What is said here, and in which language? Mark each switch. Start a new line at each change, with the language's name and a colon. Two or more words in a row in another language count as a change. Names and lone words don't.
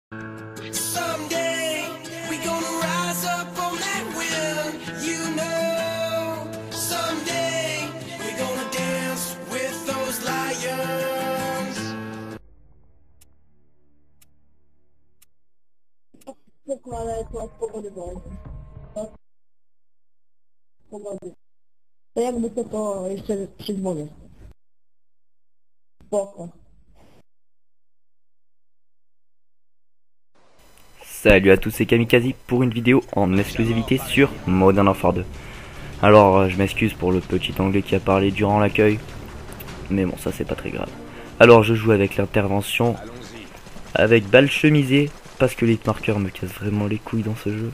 English: Someday we gonna rise up on that wheel, you know. Someday we gonna dance with those lions.
Polish: Pogody. To jakby to jeszcze przy dworze. Spoko.
French: Salut à tous, c'est Kamikaze pour une vidéo en exclusivité sur Modern Warfare 2. Alors je m'excuse pour le petit anglais qui a parlé durant l'accueil, mais bon, ça c'est pas très grave. Alors je joue avec l'intervention avec balle chemisée parce que les marqueurs me cassent vraiment les couilles dans ce jeu.